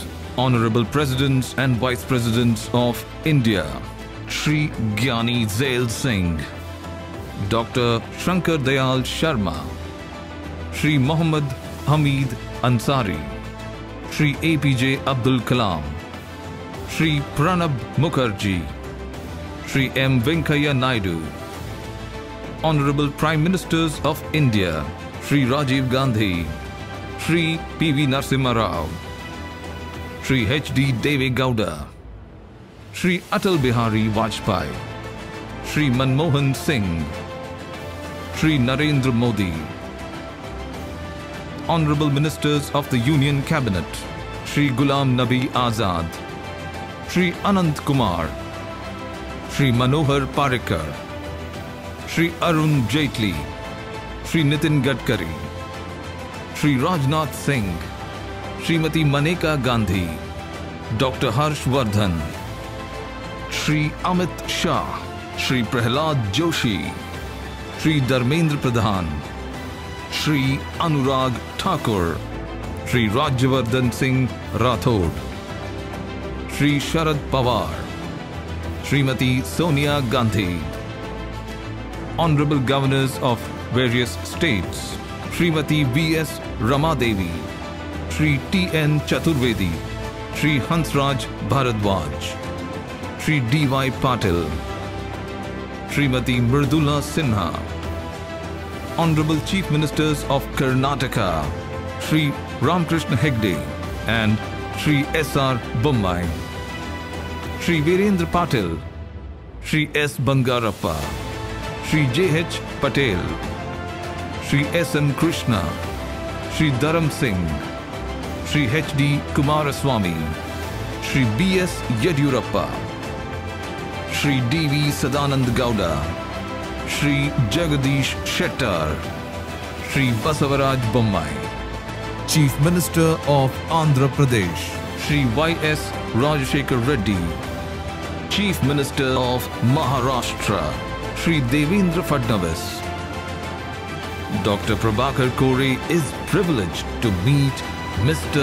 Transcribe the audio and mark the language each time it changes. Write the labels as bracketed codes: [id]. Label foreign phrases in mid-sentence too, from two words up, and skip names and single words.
[en] Honorable Presidents and Vice Presidents of India, Shri Gyani Zail Singh, Dr. Shankar Dayal Sharma, Shri Muhammad Hamid Ansari, Shri APJ Abdul Kalam, Shri Pranab Mukherjee, Shri M. Venkaiah Naidu, Honorable Prime Ministers of India, Shri Rajiv Gandhi, Shri P.V. Narasimha Rao, Shri H.D. Deve Gowda, Shri Atal Bihari Vajpayee, Shri Manmohan Singh, Shri Narendra Modi, Honorable Ministers of the Union Cabinet, Shri Ghulam Nabi Azad, Shri Anant Kumar, Shri Manohar Parrikar, Shri Arun Jaitley, Shri Nitin Gadkari, Shri Rajnath Singh, Srimati Maneka Gandhi, Dr. Harsh Vardhan, Shri Amit Shah, Shri Prahlad Joshi, Shri Dharmendra Pradhan, Shri Anurag Thakur, Shri Rajyavardhan Singh Rathod, Shri Sharad Pawar, Srimati Sonia Gandhi, Honorable Governors of various states, Srimati V.S. Ramadevi, Shri T.N. Chaturvedi, Shri Hansraj Bharadwaj, Shri D.Y. Patil, Srimati Mridula Sinha, Honorable Chief Ministers of Karnataka, Shri Ramkrishna Hegde and Shri S.R. Bommai, Shri Virendra Patil, Shri S. Bangarappa, Shri J.H. Patel, Shri S.N. Krishna, Shri Dharam Singh, Shri H.D. Kumaraswamy, Shri B.S. Yediyurappa, Shri D.V. Sadanand Gowda, Shri Jagadish Shettar, Shri Basavaraj Bommai, Chief Minister of Andhra Pradesh, Shri Y.S. Rajashekar Reddy, Chief Minister of Maharashtra, Shri Devendra Fadnavis. Dr. Prabhakar Kore is privileged to meet Mr.